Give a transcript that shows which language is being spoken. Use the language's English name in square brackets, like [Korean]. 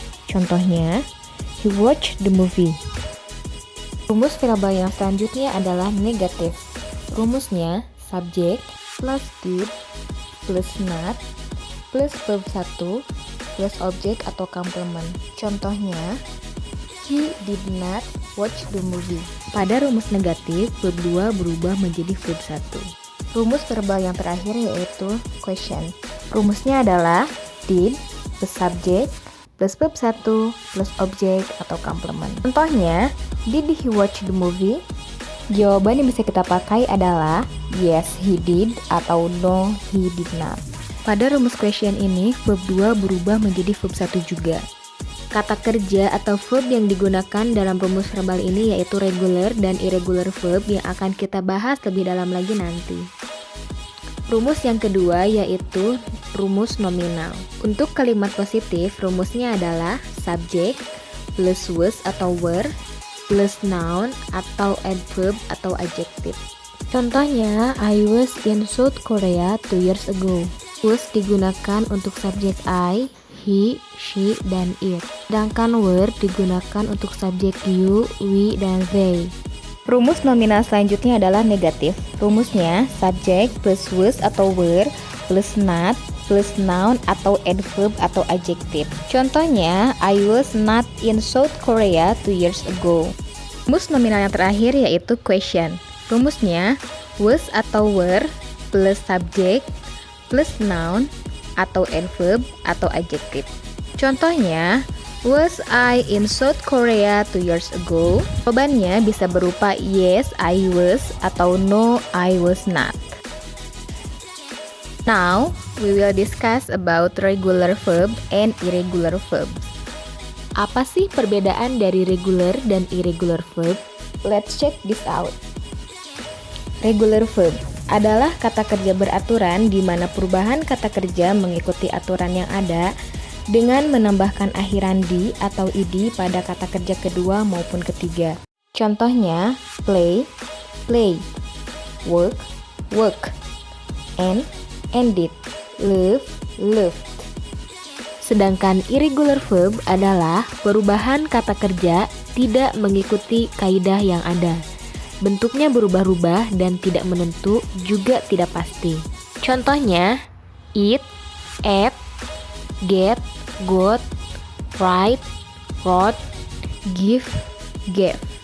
[Indonesian] Contohnya, [English] he watched the movie. [Indonesian] Rumus verbal yang selanjutnya adalah negatif. Rumusnya subjek plus did plus not plus verb 1 plus objek atau complement. Contohnya, [English] he did not watch the movie. [Indonesian] Pada rumus negatif, verb 2 berubah menjadi verb 1. Rumus verbal yang terakhir yaitu question. Rumusnya adalah did plus subjek plus verb 1 plus objek atau complement. Contohnya, [English] did he watch the movie? [Indonesian] Jawaban yang bisa kita pakai adalah [English] yes he did [Indonesian] atau [English] no he did not. [Indonesian] Pada rumus question ini, verb 2 berubah menjadi verb 1 juga. Kata kerja atau verb yang digunakan dalam rumus verbal ini yaitu regular dan irregular verb yang akan kita bahas lebih dalam lagi nanti. Rumus yang kedua yaitu rumus nominal. Untuk kalimat positif, rumusnya adalah subjek plus was atau were plus noun atau adverb atau adjective. Contohnya, [English] I was in South Korea 2 years ago. [Indonesian] Was digunakan untuk subjek I, he, she, dan it. Sedangkan were digunakan untuk subjek you, we, dan they. Rumus nominal selanjutnya adalah negatif. Rumusnya subjek plus was atau were plus not plus noun atau adverb atau adjective. Contohnya, [English] I was not in South Korea 2 years ago. [Indonesian] Rumus nominal yang terakhir yaitu question. Rumusnya was atau were plus subjek plus noun atau adverb atau adjective. Contohnya, [English] was I in South Korea 2 years ago? [Indonesian] Jawabannya bisa berupa [English] yes, I was, [Indonesian] atau [English] no, I was not. Now, we will discuss about regular verb and irregular verb. [Indonesian] Apa sih perbedaan dari regular dan irregular verb? [English] Let's check this out. [Indonesian] Regular verb adalah kata kerja beraturan di mana perubahan kata kerja mengikuti aturan yang ada dengan menambahkan akhiran di atau id pada kata kerja kedua maupun ketiga. Contohnya, [English] play, play, work, work, end, ended, love, loved. [Indonesian] Sedangkan irregular verb adalah perubahan kata kerja tidak mengikuti kaidah yang ada. Bentuknya berubah-ubah dan tidak menentu, juga tidak pasti. Contohnya, [English] eat, ate, get, got, write, wrote, give, gave.